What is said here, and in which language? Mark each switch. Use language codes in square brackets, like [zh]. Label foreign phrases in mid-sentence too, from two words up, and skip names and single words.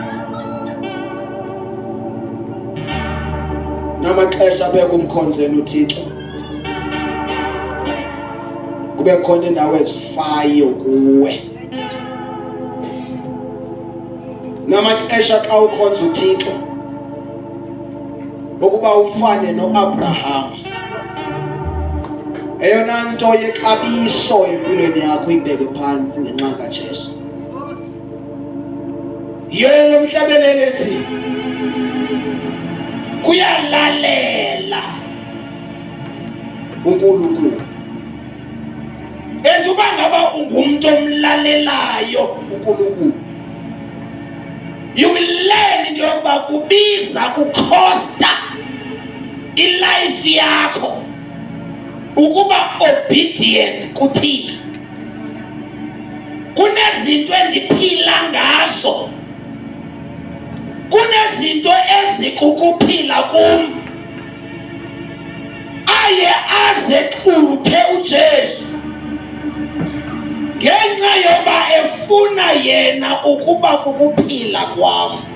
[xh] Namaxesha abekho umkhonzeni uThixo kube khona indawo ezifayo kuwe. Namaxesha xa ukhonza uThixo ukuba ufane noAbraham. Eyona nto yexabiso empilweni yakho ibeke phansi ngenxa kaJesu. Yena umhlabelele ethi kuyalalela uNkulunkulu. Enjuba ngaba ungumuntu omlalelayo uNkulunkulu, [en] you will learn [xh] into yokuba kubiza kukhosta ilife yakho ukuba obedient kuThixo. Kunezinto endiphila ngazo, kunezinto ezikukuphila kum, aye aze uthe uJesu ngenxa yoba efuna yena ukuba kukuphila kwam.